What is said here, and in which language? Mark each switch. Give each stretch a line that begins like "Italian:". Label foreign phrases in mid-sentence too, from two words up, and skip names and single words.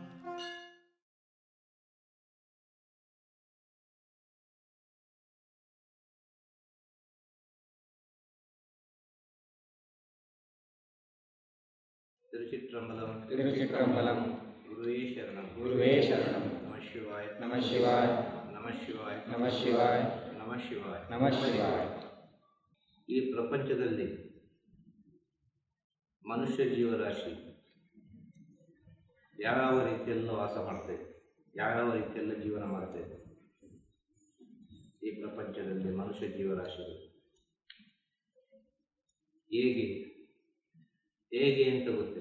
Sanskrit: ತಿರುಚಿಟ್ರಂಬಲಂ. ತಿರುಚಿಟ್ರಂಬಲಂ. ಗುರುವೇ ಶರಣಂ. ಗುರುವೇ ಶರಣಂ. ನಮಃ ಶಿವಾಯ. ನಮಃ ಶಿವಾಯ. ನಮಃ ಶಿವಾಯ. ನಮಃ ಶಿವಾಯ. ನಮಃ ಶಿವಾಯ. ನಮಃ ಶಿವಾಯ.
Kannada: ಈ ಪ್ರಪಂಚದಲ್ಲಿ ಮನುಷ್ಯ ಜೀವರಾಶಿ ಯಾವ ರೀತಿಯೆಲ್ಲ ವಾಸ ಮಾಡ್ತೇವೆ, ಯಾವ ರೀತಿಯೆಲ್ಲ ಜೀವನ ಮಾಡ್ತೇವೆ. ಈ ಪ್ರಪಂಚದಲ್ಲಿ ಮನುಷ್ಯ ಜೀವರಾಶಿಗಳು ಹೇಗೆ ಹೇಗೆ ಅಂತ ಗೊತ್ತಿಲ್ಲ.